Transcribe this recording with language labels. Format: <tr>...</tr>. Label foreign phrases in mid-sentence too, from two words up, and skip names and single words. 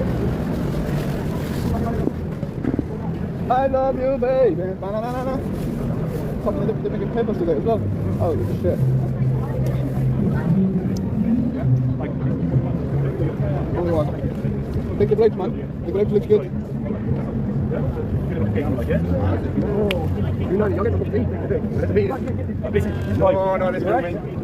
<en>I love you, baby. Ba-na-na-na-na. something they're making papers today as well. Oh shit. Only one. Take the grapes, man. The grapes looks good. No, no, this is right.</en>